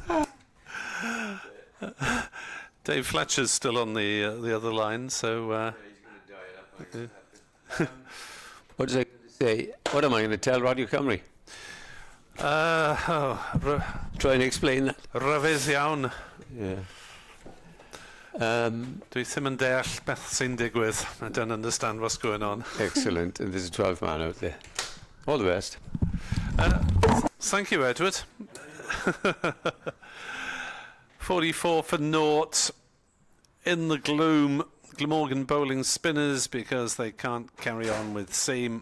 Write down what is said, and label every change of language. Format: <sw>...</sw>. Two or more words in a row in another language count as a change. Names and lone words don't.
<en>Dave Fletcher's still on the other line, so... what does I say? What am I going to tell Radio Cymru? Try and explain that.</en> <cy>Rhyfedd iawn.</cy> <en>Yeah.</en> <cy>Dwi ddim yn deall beth sy'n digwydd.</cy> <en>I don't understand what's going on. Excellent, and there's a 12th man out there. All the best. Thank you, Edward. 44 for naught. In the gloom, Glamorgan bowling spinners because they can't carry on with seam.</en>